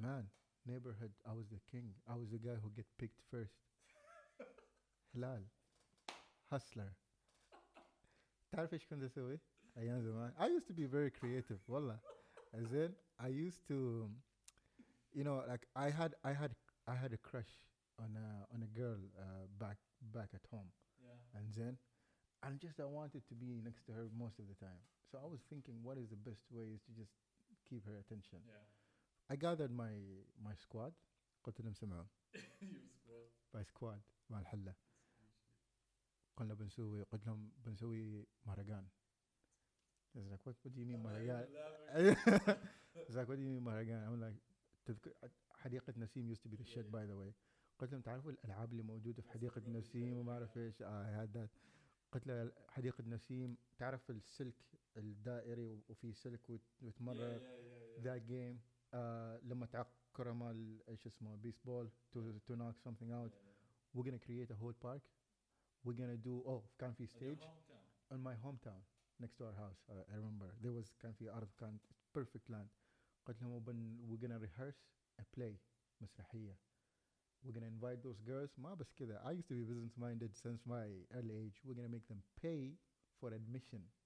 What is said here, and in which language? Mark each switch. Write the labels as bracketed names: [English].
[English] Man, neighborhood, I was the king. I was the guy who get picked first. Hilal hustler. [Arabic] تعرف إيش كنت أسوي أيام زمان؟ [English] I used to be very creative [Arabic] والله. [English] As in I used to you know like I had a crush on a girl back at home. And then I wanted to be next to her most of the time. So I was thinking what is the best way is to just keep her attention. Yeah. I gathered my squad. [Arabic] قلت لهم سمعوا. [English] You squad. My squad [Arabic] مع الحلة. قلنا بنسوي قلت لهم بنسوي مهرجان. [English] It's like what do you mean مهرجان? It's like what do you mean مهرجان? I'm like حديقة نسيم used to be the shit by the way. [Arabic] قلت لهم تعرفوا الألعاب اللي موجودة في حديقة نسيم وما أعرف إيش هذا. قلت له حديقة نسيم تعرف السلك الدائري وفي سلك وتمرر [English] that game [Arabic] لما تعكر مال ايش اسمه بيسبول [English] to knock something out. We're gonna create a whole park. We're gonna do [Arabic] كان في [English] stage in my hometown next to our house. I remember there was [Arabic] كان في أرض كان [English] perfect land. [Arabic] قلت لهم [English] we're gonna rehearse a play مسرحية. We're gonna invite those girls. [Arabic] ما بس كذا. [English] I used to be business minded since my early age. We're gonna make them pay for admission.